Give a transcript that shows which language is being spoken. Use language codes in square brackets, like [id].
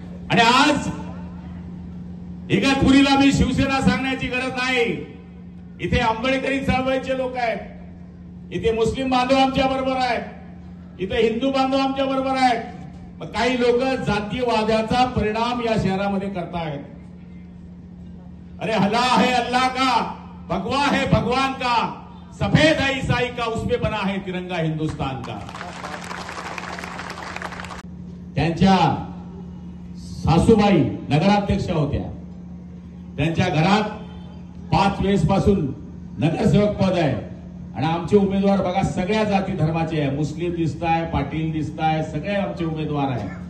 [mr] आणि आज इगतपुरीला मी शिवसेना सांगण्याची गरज नाही. इथे आंबेडकरी चळवळीचे लोक आहेत, इथे मुस्लिम बांधव आमच्या बरोबर आहेत, इथे हिंदू बांधव आमच्या बरोबर आहेत. मग काही लोक जातीयवादाचा परिणाम या शहरामध्ये करतायत. [hi] अरे हला है अल्लाह का, भगवा है भगवान का, सफेद है ईसाई का, उसमें बना है तिरंगा हिंदुस्तान का. [mr] त्यांच्या सासूबाई नगराध्यक्ष होत्या. त्यांच्या घरात 5 वेळेस पासून नगरसेवक पद आहे. आणि आमचे उमेदवार बघा सगळ्या जाती धर्माचे आहे. मुस्लिम दिसताय, पाटील दिसताय, सगळे आमचे उमेदवार आहे.